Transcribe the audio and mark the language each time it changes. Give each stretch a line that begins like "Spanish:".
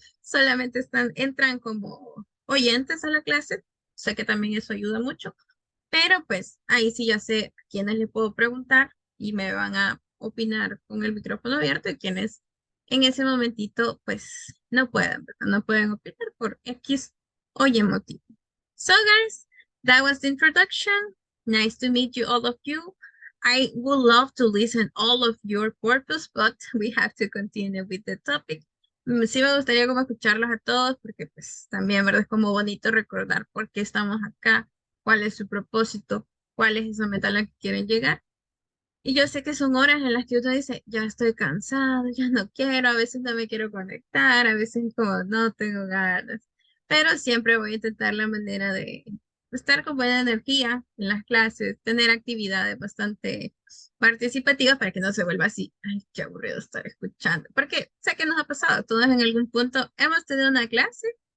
Spanish: Solamente entran como oyentes a la clase. Sé que también eso ayuda mucho, pero pues ahí sí ya sé a quiénes le puedo preguntar y me van a opinar con el micrófono abierto y quienes en ese momentito pues no pueden, ¿verdad? No pueden opinar por X o Y motivo.
English: So guys, that was the introduction. Nice to meet you, all of you. I would love to listen all of your purpose, but we have to continue with the topic.
Spanish: Sí me gustaría como escucharlos a todos porque pues también, ¿verdad? Es como bonito recordar por qué estamos acá, cuál es su propósito, cuál es esa meta a la que quieren llegar. Y yo sé que son horas en las que uno dice, ya estoy cansado, ya no quiero, a veces no me quiero conectar, a veces como no tengo ganas, pero siempre voy a intentar la manera de estar con buena energía en las clases, tener actividades bastante participativas para que no se vuelva así, ay, qué aburrido estar escuchando, porque sé que nos ha pasado, todos en algún punto hemos tenido una clase